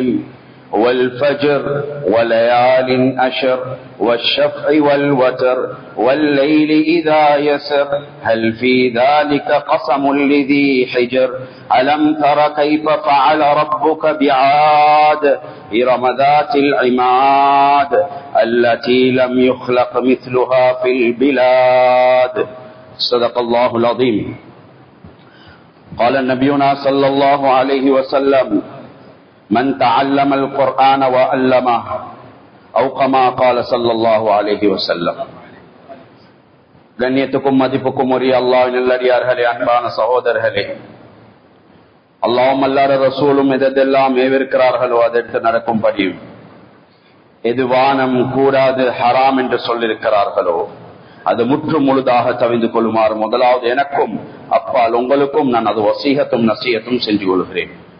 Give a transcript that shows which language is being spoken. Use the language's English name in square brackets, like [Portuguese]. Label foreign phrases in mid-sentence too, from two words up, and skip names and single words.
[Arabic] والفجر وليال أشر والشفع والوتر والليل إذا يسر هل في ذلك قسم لذي حجر ألم تر كيف فعل ربك بعاد إرم ذات العماد التي لم يخلق مثلها في البلاد. صدق الله العظيم. قال نبينا صلى الله عليه وسلم: من تعلم القرآن وعلمه أو كما قال صلى الله عليه وسلم. [Tamil] கண்ணியத்துக்கும் மதிப்புக்கும் உரிய அல்லாஹ்வின் நல்லடியார்களே, அன்பான சகோதரர்களே, அல்லாஹ்வும் அல்லாஹ்வுடைய ரசூலும் எதெல்லாம் ஏவிருக்கிறார்களோ அதெடுத்து நடக்கும்படியும், எது வானம் கூடாது ஹராம் என்று சொல்லியிருக்கிறார்களோ அது முற்று முழுதாக தவிந்து கொள்ளுமாறு முதலாவது எனக்கும் அப்பால் உங்களுக்கும் நான் அது வசீகத்தும் நசீகத்தும் செஞ்சு கொள்கிறேன்.